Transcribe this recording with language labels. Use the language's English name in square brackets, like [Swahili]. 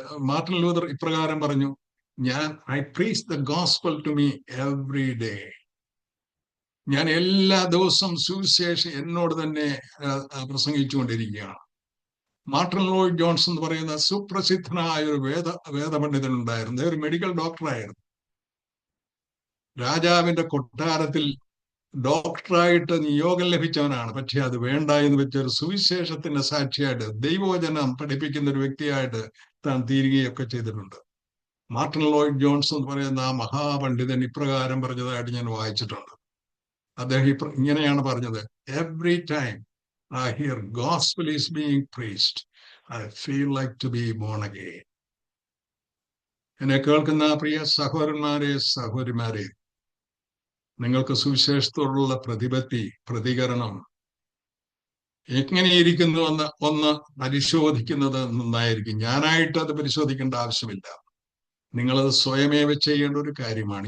[Malayalam] Martin Luther ഇപ്രകാരം പറഞ്ഞു, [English] I preach the gospel to me every day. [Malayalam] ഞാൻ എല്ലാ ദിവസവും സുവിശേഷം എന്നോട് തന്നെ പ്രസംഗിച്ചുകൊണ്ടിരിക്കുകയാണ്. മാർട്ടിൻ ലോയ്ഡ് ജോൺസ് എന്ന് പറയുന്ന സുപ്രസിദ്ധനായ ഒരു വേദപണ്ഡിതൻ ഉണ്ടായിരുന്നു. ഒരു മെഡിക്കൽ ഡോക്ടറായിരുന്നു. രാജാവിന്റെ കൊട്ടാരത്തിൽ ഡോക്ടറായിട്ട് നിയോഗം ലഭിച്ചവനാണ്. പക്ഷെ അത് വേണ്ട എന്ന് വെച്ച ഒരു സുവിശേഷത്തിന്റെ സാക്ഷിയായിട്ട് ദൈവവചനം പഠിപ്പിക്കുന്ന ഒരു വ്യക്തിയായിട്ട് താൻ തീരുകയൊക്കെ ചെയ്തിട്ടുണ്ട്. മാർട്ടിൻ ലോയ്ഡ് ജോൺസ് എന്ന് പറയുന്ന ആ മഹാപണ്ഡിതൻ ഇപ്രകാരം പറഞ്ഞതായിട്ട് ഞാൻ വായിച്ചിട്ടുണ്ട്. അദ്ദേഹം ഇങ്ങനെയാണ് പറഞ്ഞത്, [English] Every time I hear gospel is being preached. I feel like to be born again. [Malayalam] എന്നെ കേൾക്കുന്ന പ്രിയ സഹോദരന്മാരെ, സഹോദരിമാരെ, നിങ്ങൾക്ക് സുവിശേഷത്തോടുള്ള പ്രതികരണം എങ്ങനെയിരിക്കുന്നുവെന്ന് ഒന്ന് പരിശോധിക്കുന്നത് നന്നായിരിക്കും. ഞാനായിട്ട് അത് പരിശോധിക്കേണ്ട ആവശ്യമില്ല. നിങ്ങളത് സ്വയമേവ ചെയ്യേണ്ട ഒരു കാര്യമാണ്.